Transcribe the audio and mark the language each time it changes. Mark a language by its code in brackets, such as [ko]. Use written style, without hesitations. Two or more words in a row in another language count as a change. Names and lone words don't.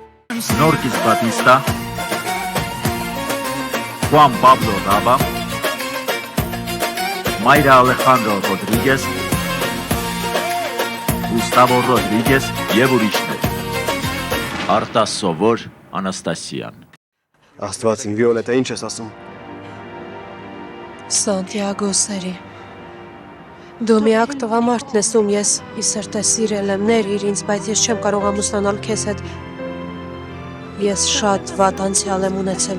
[hy] Norquis Batista, Juan Pablo Raba, Mayra Alejandro Rodríguez, Gustavo Rodríguez եւ ուրիշներ։ Արտաս Սովոր Անաստասյան։ Աստված իմ Վիոլետա, ինչ ես ասում։ Սանտիագո սերի։ Դու միակ տղամարդն ես, ում ես ի սրտե սիրել եմ, ներիր ինձ, բայց ես չեմ կարող ամուսնանալ քեզ հետ։ Ես շատ վատ անցյալ եմ ունեցել։